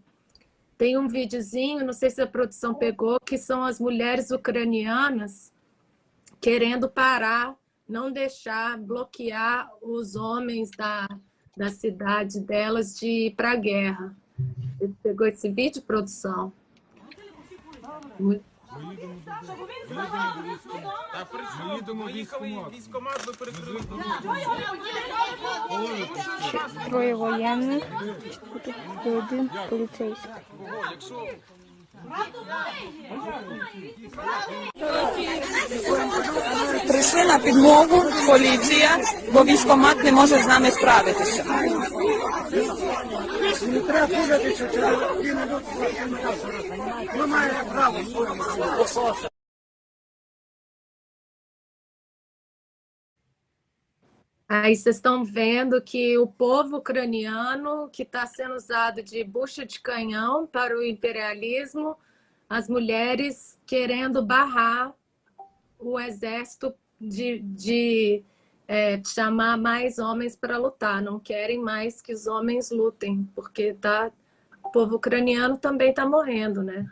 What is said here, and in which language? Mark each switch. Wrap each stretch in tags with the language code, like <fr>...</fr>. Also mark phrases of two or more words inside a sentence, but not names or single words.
<pt>Tem um videozinho, não sei se a produção pegou, que são as mulheres ucranianas querendo parar, não deixar, bloquear os homens da cidade delas de ir para a guerra. Você pegou esse vídeo, produção?</pt> <uk>Троє воєнних, і один поліцейський. Прийшли на підмогу, поліція, бо військкомат не може з нами справитися. Не треба путатися, ми маємо право.</uk> <pt>Aí vocês estão vendo que o povo ucraniano, que está sendo usado de bucha de canhão para o imperialismo, as mulheres querendo barrar o exército de chamar mais homens para lutar, não querem mais que os homens lutem, porque o povo ucraniano também está morrendo, né?</pt>